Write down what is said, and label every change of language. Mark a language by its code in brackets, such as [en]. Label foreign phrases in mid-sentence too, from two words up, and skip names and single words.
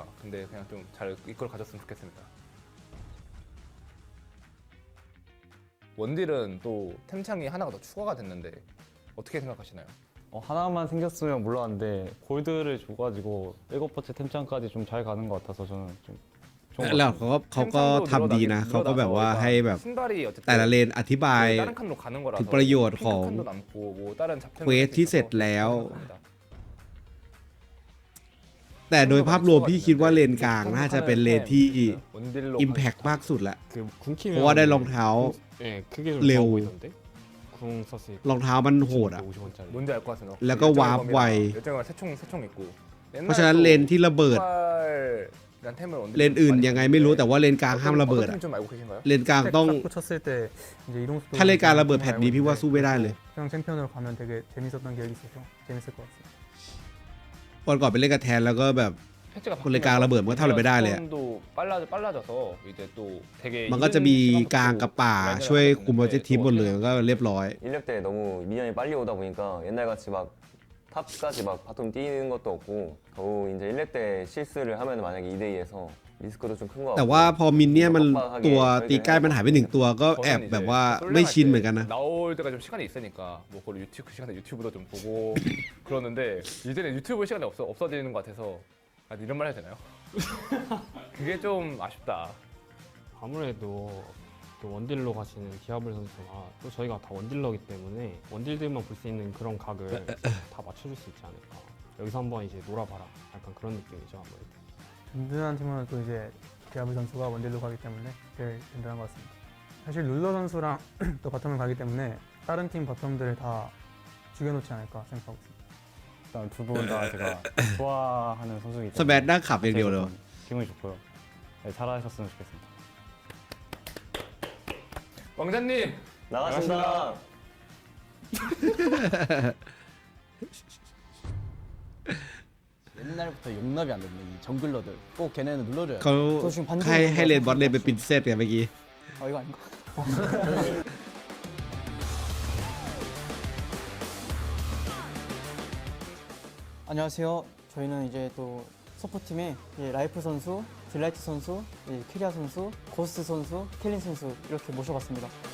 [ko] 근데 그냥 좀 잘 이끌어 가졌으면 좋겠습니다. 원딜은 또 템창이 하나가 더 추가가 됐는데 어떻게 생각하시나요? 하나만 생겼으면 몰랐는데 골드를 줘가지고 7번째 템장까지 좀 잘 가는 것 같아서 저는 좀 좋은 것 [th] แล้ว [ko] 같습니다. [th] เขาก็ทำดีนะเขาก็แบบว่าให้แบบแต่ละเลนอธิบาย [ko] 다른 칸으로 가는 거라서 [th] ถึงประโยชน์ของ [ko] 핑크 칸도 남고 뭐 다른 잡템 [th] เควสที่เสร็จแล้ว แต่โดยภาพรวมพี่คิดว่าเลนกลางน่าจะเป็นเลนที่ Impact มากสุดละ [ko] 그 [th] เพราะว่าได้รองเท้า [ko] 네, 크게 좀 [th] ร็ว [ko] 좋아 보이던데. 궁 썼을 때 [th] รองเท้ามันโหดอ่ะ [ko] 50원짜리. 뭔지 알 것 같습니다. [th] แล้วก็วาร์ปไว [ko] 열정이랑 세총 있고. [th] เพราะฉะนั้นเลนที่ระเบิด [ko] 이란 템을 [th] เลนอื่นยังไงไม่รู้แต่ว่าเลนกลางห้ามระเบิดอะ [ko] 좀 알고 계신가요? [th] เลนกลางต้อง [ko] 쳤을 때 이제 이동 속도 [th] ถ้าเลนกลางระเบิดแผ่นนี้พี่ว่าสู้ไม่ได้เลย [ko] 형 챔피언으로 가면 되게 재밌었던 기억이 있어서 재밌을 것 같습니다. [th] วันก่อนไปเล่นกับแทนแล้วก็แบบ [ko] 패치가 [th] คนเลนกลางระเบิดมันก็ทำอะไรไม่ได้เลยอะ [ko] 도 빨라져서 이제 또 되게 [th] มันก็จะมีกลางกับป่าช่วยคุมโปรเจกต์ทีมหมดเลยมันก็เรียบร้อย [ko] 인력 때 너무 미니언이 빨리 오다 보니까 옛날같이 막 탑까지 막 바텀 뛰는 것도 없고 더욱 이제 1렙 때 실수를 하면 만약에 2대2에서 리스크도 좀 큰 거 [th] แต่ [ko] 같고 [th] ว่าพอมินเนี่ยมันตัวตีใกล้มันหายไปหนึ่งตัวก็แอบแบบว่าไม่ชินเหมือนกันนะ [ko] 나올 때가 좀 시간이 있으니까 뭐 그걸 유튜브 그 시간에 유튜브도 좀 보고 그러는데 이제는 유튜브 볼 시간이 없어지는 것 같아서 이런 말 해야 되나요? 그게 좀 아쉽다. 아무래도 또 원딜로 가시는 디아블 선수가 또 저희가 다 원딜러기 때문에 원딜들만 볼 수 있는 그런 각을 다 맞춰줄 수 있지 않을까. 여기서 한번 이제 놀아봐라. 약간 그런 느낌이죠 아무래도. 든든한 팀은 또 이제 디아블 선수가 원딜로 가기 때문에 제일 든든한 것 같습니다. 사실 룰러 선수랑 또 바텀을 가기 때문에 다른 팀 바텀들을 다 죽여놓지 않을까 생각하고 있습니다. 일단 두 분 다 제가 좋아하는 선수이기 [th] สแม [ko] 때문에 [th] ทนั่งขับอย่างเดียวเลย [ko] 기분이 좋고요. 네, 잘하셨으면 좋겠습니다. 왕자님 나가신다. 옛날부터 용납이 안 됐네 이 정글러들 꼭 걔네는 눌러줘야 돼. [th] เขา [ko] 저 지금 반대로 [th] ให้เลนบอลเลนเป็นปรินเซสเนี่ยเมื่อกี้ [ko] 아 이거 아닌가? 안녕하세요. 저희는 이제 또 서포팀에 라이프 선수, 딜라이트 선수, 캐리아 선수, 고스트 선수, 켈린 선수 이렇게 모셔봤습니다.